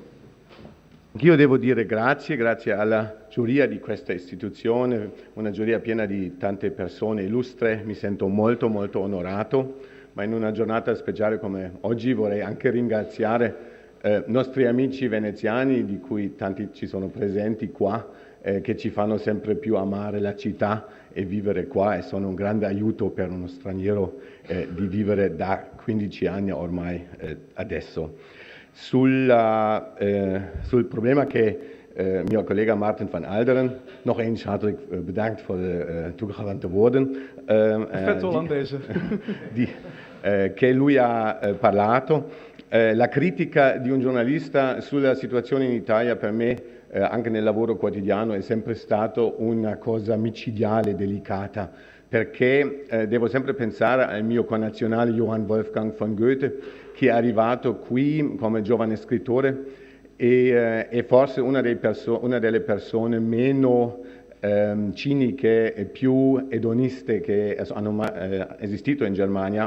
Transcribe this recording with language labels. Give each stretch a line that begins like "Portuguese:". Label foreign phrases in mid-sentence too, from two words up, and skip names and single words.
Italian: Io devo dire grazie alla giuria di questa istituzione, una giuria piena di tante persone illustre, mi sento molto onorato, ma in una giornata speciale come oggi vorrei anche ringraziare nostri amici veneziani, di cui tanti ci sono presenti qua, che ci fanno sempre più amare la città e vivere qua e sono un grande aiuto per uno straniero di vivere da 15 anni ormai adesso. Sul problema che mio collega
Dutch: Martin van Alderen, nog eens hartelijk bedankt voor de toegewante woorden.
Italian: Che lui ha parlato. La critica di un giornalista sulla situazione in Italia per me, anche nel lavoro quotidiano, è sempre stato una cosa micidiale, delicata, perché devo sempre pensare al mio connazionale Johann Wolfgang von Goethe, che è arrivato qui come giovane scrittore e è forse una delle persone meno ciniche e più edoniste che hanno esistito in Germania.